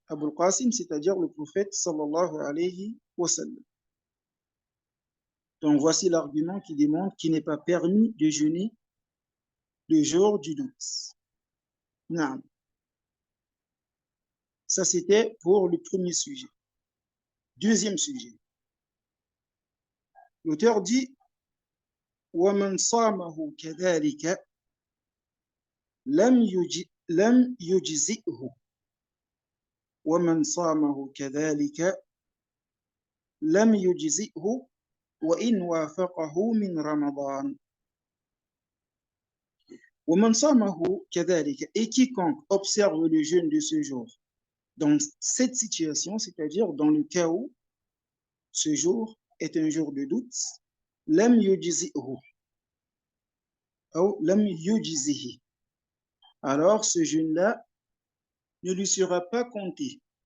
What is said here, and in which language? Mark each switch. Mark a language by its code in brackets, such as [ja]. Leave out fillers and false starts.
[fr] Abul Qasim, c'est-à-dire le prophète, sallallahu alayhi wa sallam. Donc voici l'argument qui démontre qu'il n'est pas permis de jeûner le jour du doute. Non. Ça, c'était pour le premier sujet. Deuxième sujet. L'auteur dit [ar] وَمَنْ صَامَهُ كَذَلِكَ لَمْ يُجْزِئْهُ وَمَنْ صَامَهُ كَذَلِكَ لَمْ يُجْزِئْهُ وَإِنْ وَافَقَهُ مِنْ رَمَضَانَ وَمَنْ صَامَهُ كَذَلِكَ. [fr] Et quiconque observe le jeûne de ce jour dans cette situation, c'est-à-dire dans le cas où ce jour est un jour de doute, [ar] لَمْ يُجْزِئْهُ [fr] ou [ar] لَمْ يُجْزِهِ. [fr] Alors ce jeûne-là ne lui sera pas compté.